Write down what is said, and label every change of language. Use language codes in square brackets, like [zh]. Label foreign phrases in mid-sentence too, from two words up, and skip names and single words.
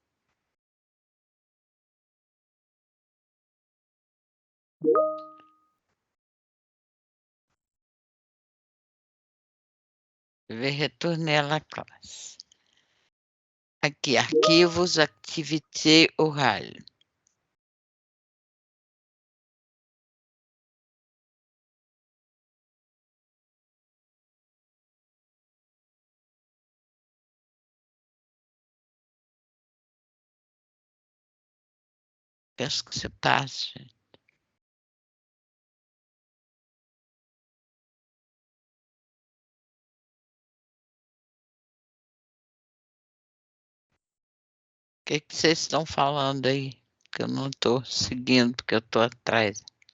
[fr] Je vais retourner à la classe. [pt] Aqui, arquivos, [fr] activité orale. Qu'est-ce que se passe? [pt] O que vocês estão falando aí? Que eu não estou seguindo, porque eu estou atrás.